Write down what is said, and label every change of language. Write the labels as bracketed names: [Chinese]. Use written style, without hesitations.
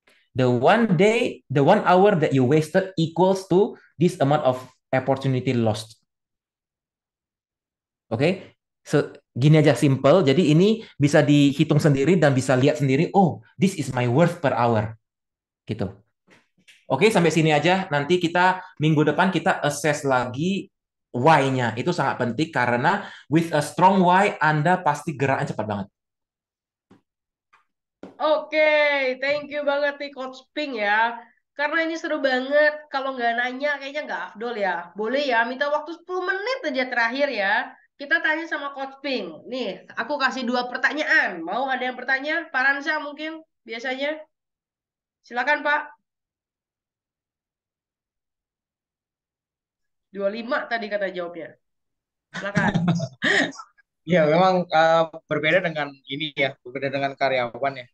[English] The 1 hour that you wasted equals to this amount of opportunity lost. [Indonesian] Oke, gini aja simple. Jadi ini bisa dihitung sendiri dan bisa lihat sendiri. [English] Oh, this is my worth per hour. [Indonesian] Gitu. Oke, sampai sini aja. Nanti minggu depan kita assess lagi why-nya. Itu sangat penting karena [English] with a strong why, [Indonesian] Anda pasti geraknya cepat banget. Oke, [English] thank you [Indonesian] banget nih Coach Pink ya. Karena ini seru banget. Kalau nggak nanya kayaknya nggak afdol ya. Boleh ya, minta waktu 10 menit aja terakhir ya. Kita tanya sama Coach Pink. Nih, aku kasih 2 pertanyaan. Mau ada yang bertanya? Pak Ransa mungkin biasanya. Silakan Pak. 25 tadi kata jawabnya. Silakan. Ya, memang berbeda dengan ini ya, berbeda dengan karyawan ya.